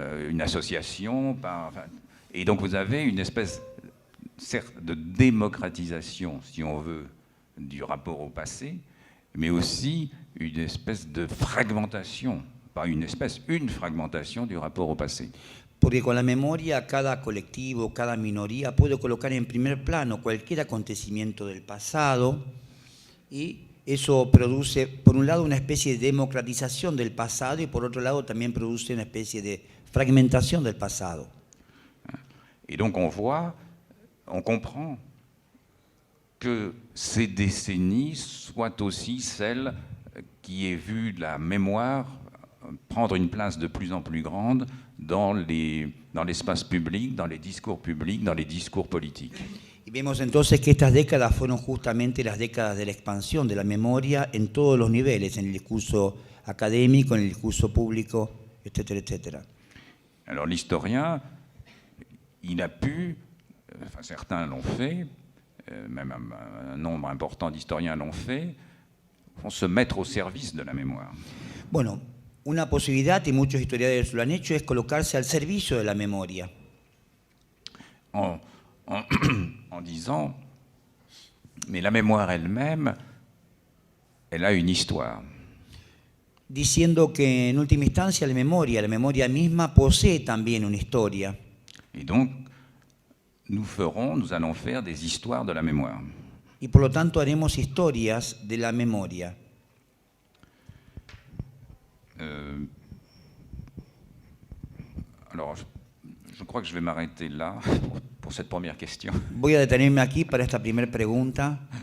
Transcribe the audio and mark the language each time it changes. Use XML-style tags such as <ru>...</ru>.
<fr>une association, et donc vous avez une espèce, certes, de démocratisation, si on veut, du rapport au passé, mais aussi une espèce de fragmentation, pas une espèce, une fragmentation du rapport au passé.</fr> <es>Porque con la memoria cada colectivo, cada minoría puede colocar en primer plano cualquier acontecimiento del pasado y eso produce, por un lado, una especie de democratización del pasado y por otro lado también produce una especie de fragmentación del pasado.</es> <fr>Et donc on comprend que ces décennies soient aussi celles qui aient vu la mémoire prendre une place de plus en plus grande dans l'espace public, dans les discours publics, dans les discours politiques.</fr> <es>Y vemos entonces que estas décadas fueron justamente las décadas de la expansión de la memoria en todos los niveles, en el discurso académico, en el discurso público, etcétera, etcétera.</es> <fr>Alors l'historien, il a pu, enfin certains l'ont fait, même un nombre important d'historiens l'ont fait, vont se mettre au service de la mémoire.</fr> <es>Bueno, una posibilidad, y muchos historiadores lo han hecho, es colocarse al servicio de la memoria.</es> <fr>En disant, mais la mémoire elle-même, elle a une histoire.</fr> <es>Diciendo que en última instancia la memoria misma posee también una historia.</es> <fr>Et donc, nous allons faire des histoires de la mémoire.</fr> <es>Y por lo tanto haremos historias de la memoria.</es> <fr>Alors, je crois que je vais m'arrêter là pour cette première question,</fr> <es>Voy a detenerme aquí para esta primera pregunta,</es>